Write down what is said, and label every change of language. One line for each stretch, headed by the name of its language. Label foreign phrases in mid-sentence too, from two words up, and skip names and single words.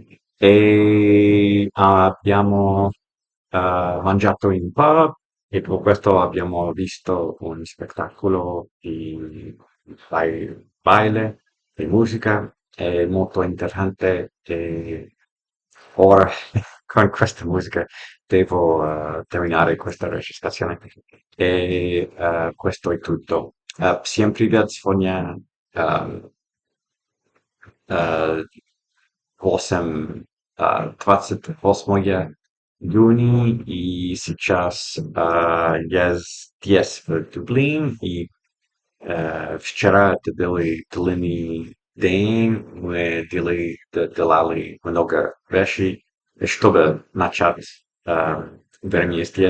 Italian: E abbiamo mangiato in pub e per questo abbiamo visto un spettacolo di baile e musica. È molto interessante e ora con questa musica devo terminare questa registrazione. E questo è tutto.
Russian: Всем привет, сегодня э, э, 28 июня, и сейчас я здесь, в Дублин, и вчера это были длинный день, мы делали много вещей, чтобы начать время здесь.